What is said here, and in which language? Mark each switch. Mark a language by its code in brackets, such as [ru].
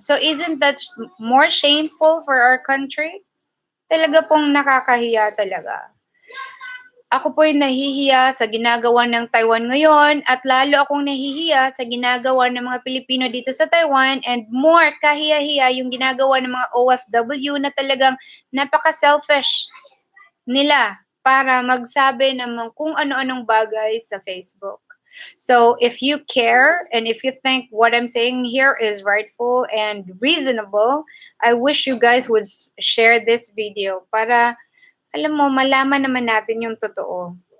[en] So, isn't that more shameful for our country? [tl] Talaga pong nakakahiya talaga. Ako po'y nahihiya sa ginagawa ng Taiwan ngayon, at lalo akong nahihiya sa ginagawa ng mga Pilipino dito sa Taiwan, [en] and more [tl] kahiya-hiya yung ginagawa ng mga OFW na talagang napaka-selfish nila para magsabi ng kung ano-anong bagay sa Facebook. [en] So if you care and if you think what I'm saying here is rightful and reasonable, I wish you guys would share this video [tl] para alam mo, malaman naman natin yung totoo.